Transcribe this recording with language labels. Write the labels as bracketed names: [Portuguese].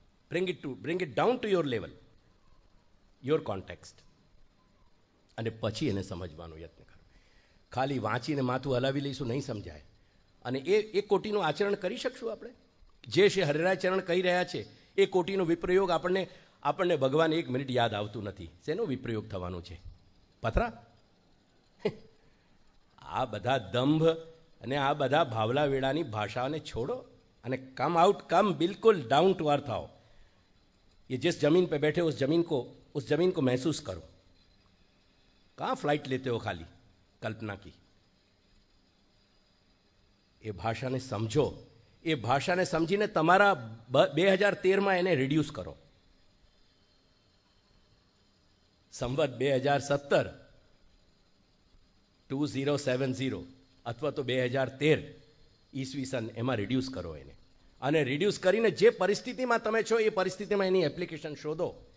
[English] bring it down to your level, your context, [Gujarati] અને પછી એને સમજવાનો યત્ન કરો. ખાલી વાંચીને માથું હલાવી લઈશું નહીં સમજાય. અને એ કોટીનું આચરણ કરી શકશું આપણે? જે શ્રી હરિરાય ચરણ કહી રહ્યા છે એ કોટીનો વિપ્રયોગ આપણને ભગવાન 1 મિનિટ યાદ આવતું નથી. શેનો વિપ્રયોગ થવાનો છે? પથરા? આ બધા દંભ અને આ બધા ભાવલા વેળાની ભાષાઓને છોડો અને કમ બિલકુલ [Hindi] डाउन टू अर्थ आओ. ये जिस जमीन पे बैठे उस जमीन को महसूस करो. कहाँ फ्लाइट लेते हो खाली कल्पना की। [Gujarati] એ ભાષાને સમજો, એ ભાષાને સમજીને તમારા 2013માં એને રિડ્યુસ કરો. સંવત 2017 2070 અથવા તો 2013 ઈસવીસન એમાં રિડ્યુસ કરો એને, અને રિડ્યુસ કરીને જે પરિસ્થિતિમાં તમે છો એ પરિસ્થિતિમાં એની એપ્લિકેશન શોધો.